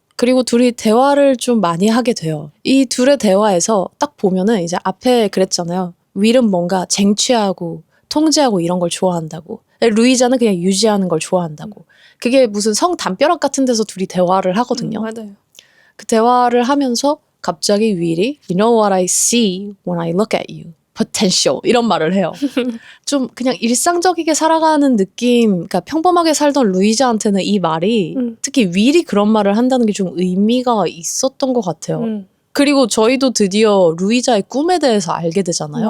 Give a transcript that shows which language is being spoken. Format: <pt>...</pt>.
<ko>그리고 둘이 대화를 좀 많이 하게 돼요. 이 둘의 대화에서 딱 보면은 이제 앞에 그랬잖아요. 윌은 뭔가 쟁취하고 통제하고 이런 걸 좋아한다고. 루이자는 그냥 유지하는 걸 좋아한다고. 그게 무슨 성담벼락 같은 데서 둘이 대화를 하거든요. 맞아요. 그 대화를 하면서 갑자기 윌이</ko> <en>You know what I see when I look at you?</en> <ko>potential 이런 말을 해요. 좀 그냥 일상적이게 살아가는 느낌, 그러니까 평범하게 살던 루이자한테는 이 말이 특히 윌이 그런 말을 한다는 게 좀 의미가 있었던 것 같아요. 그리고 저희도 드디어 루이자의 꿈에 대해서 알게 되잖아요.</ko>